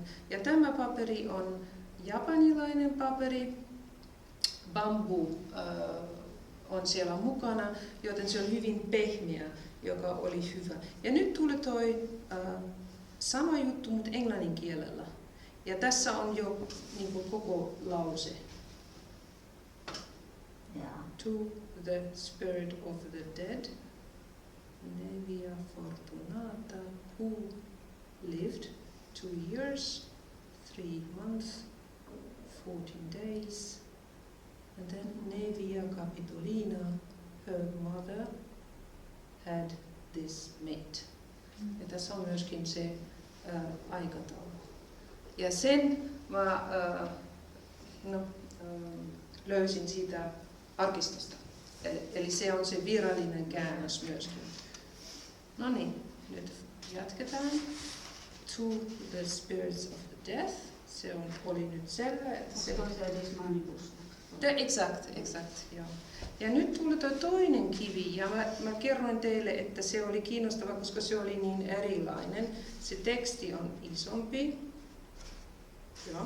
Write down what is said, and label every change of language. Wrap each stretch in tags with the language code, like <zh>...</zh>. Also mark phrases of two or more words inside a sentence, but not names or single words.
<fi>Ja tämä paperi on japanilainen paperi, bambu on siellä mukana, joten se on hyvin pehmeä, joka oli hyvä. Ja nyt tuli toi sama juttu, mutta englannin kielellä. Ja tässä on jo niin kuin koko lause.</fi> <en>To the spirit of the dead, Nevia Fortunata, who lived 2 years, 3 months, 14 days, and then Nevia Capitolina, her mother, had this made.</en> <fi>Ja tässä on myöskin se aikataulu. Ja sen mä löysin siitä arkistosta. Eli se on se virallinen käännös myöskin. No niin, nyt jatketaan.</fi> <en>To the spirits of the death.</en> <fi>Se oli nyt selvä. Että se on se</fi> <la>Dis Manibus.</la> <fi>Exakt, joo. Ja nyt tuli tuo toinen kivi, ja mä kerroin teille, että se oli kiinnostava, koska se oli niin erilainen. Se teksti on isompi. Joo.</fi>